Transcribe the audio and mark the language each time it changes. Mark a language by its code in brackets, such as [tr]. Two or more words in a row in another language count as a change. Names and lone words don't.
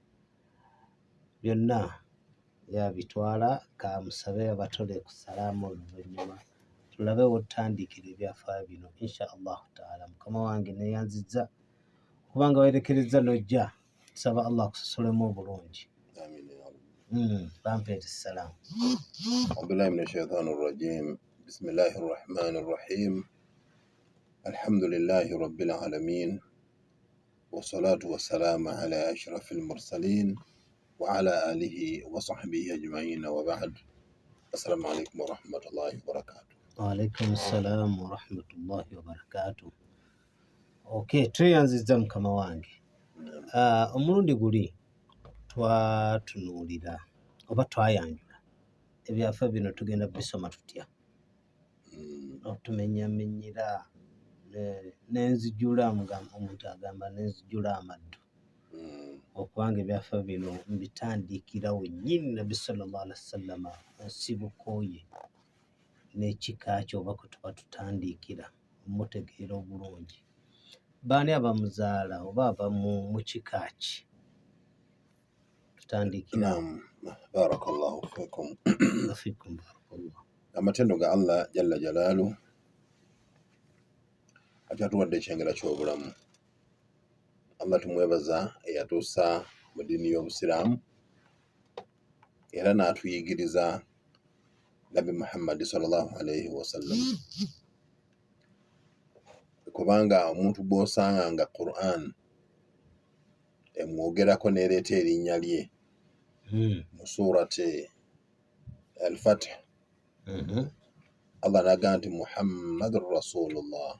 [lg] byonna yabitwala kamusabe abatole ku salaamu oluvannyuma tulabe wotandikira ebyafaayo bino [ar] إن شاء الله تعالى. [lg] Mukama wange neyanziza kubanga werekereza nojja tusaba Allah akusosolemu obulungi. Bampeete salaamu. [ar] بالله من الشيطان الرجيم. بسم الله الرحمن الرحيم. الحمد لله رب العالمين. والصلاة والسلام على أشرف المرسلين وعلى آله وصحبه أجمعين وبعد. السلام عليكم ورحمة الله وبركاته. وعليكم السلام ورحمة الله وبركاته. [lg] Okay, tweyanziza mukama wange. Omulundi guli twatunuulira oba twayanjula ebyafa bino tugenda bisoma tutya otumenyamenyera nenzijula omuntu agamba nenzijula amaddu okubanga ebyafa bino mbitandikira wennyini nabbi [ar] صلى الله عليه وسلم [lg] ensibuko ye n'ekika kye oba kwe tuba tutandikira mutegeera obulungi baani abamuzaala oba aba mu kika ki tutandikira. [ar] بارك الله فيكم. فيكم بارك الله. [lg] Amatendo ga Allah [ar] جل جلاله [lg] akyatuwadde ekyengera ky'obulamu. Allah tumwebaza eyatuusa mu ddiini y'Obusiraamu era n'atuyigiriza Nabbi Muhammad [ar] صلى الله عليه وسلم, [lg] kubanga omuntu bw'osanga nga Qur'an emwogerako n'ereeta erinnya lye mu surati Al-Fath, Allah n'agamba nti [ar] محمد رسول الله,